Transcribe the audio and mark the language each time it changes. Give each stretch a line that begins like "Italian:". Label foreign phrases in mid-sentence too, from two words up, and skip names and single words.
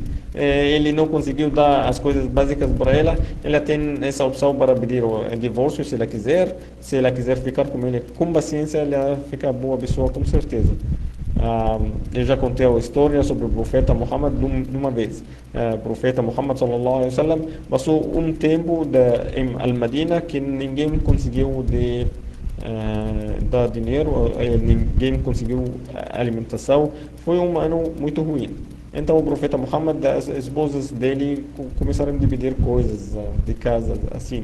Portuguese: Ele não conseguiu dar as coisas básicas para ela, ela tem essa opção para pedir o divórcio se ela quiser. Se ela quiser ficar com ele com paciência, ela fica boa pessoa com certeza. Eu já contei a história sobre o profeta Muhammad de uma vez. O profeta Muhammad
Arabic: صلى الله عليه وسلم
Portuguese: passou um tempo em Al-Madina que ninguém conseguiu dar dinheiro, ninguém conseguiu alimentação. Foi um ano muito ruim. Então o profeta Muhammad, as esposas dele começaram a dividir coisas de casa, assim.